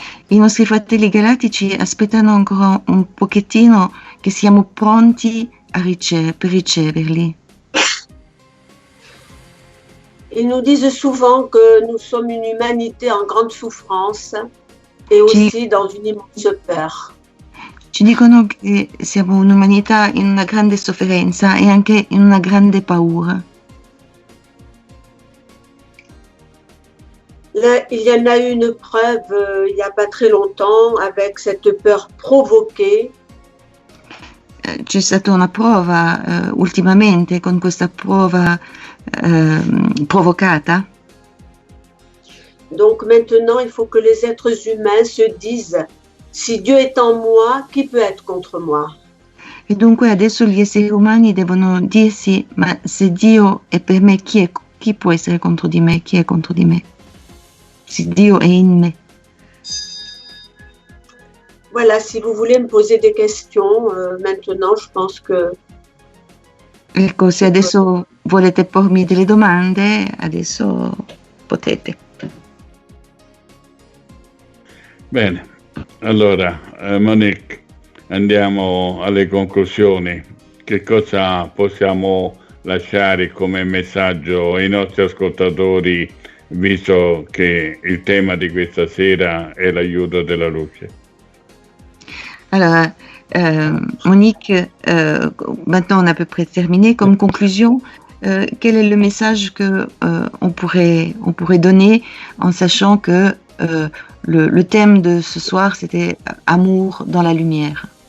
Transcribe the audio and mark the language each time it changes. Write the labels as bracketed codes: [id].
[it] I nostri fratelli galattici aspettano ancora un pochettino che siamo pronti per riceverli. [fr] Ils nous disent souvent que nous sommes une humanité en grande souffrance et aussi dans une immense peur. [it] Ci dicono che siamo un'umanità in una grande sofferenza e anche in una grande paura. [fr] Là, il y en a eu une preuve il n'y a pas très longtemps avec cette peur provoquée. [it] C'è stata una prova ultimamente con questa prova provocata. [fr] Donc maintenant, il faut que les êtres humains se disent: si Dieu est en moi, qui peut être contre moi? [it] E dunque adesso gli esseri umani devono dirsi: ma se Dio è per me, chi può essere contro di me? Chi è contro di me? Se Dio è in me. [fr] Voilà, si vous voulez me poser des questions, maintenant, je pense que... [it] Ecco, se adesso volete pormi delle domande, adesso potete. Bene, allora Monique, andiamo alle conclusioni. Che cosa possiamo lasciare come messaggio ai nostri ascoltatori, visto che il tema di questa sera è l'aiuto della luce? [fr] Alors, Monique, maintenant on a à peu près terminé. Comme conclusion, quel est le message que on pourrait donner en sachant que le thème de ce soir c'était amour dans la lumière?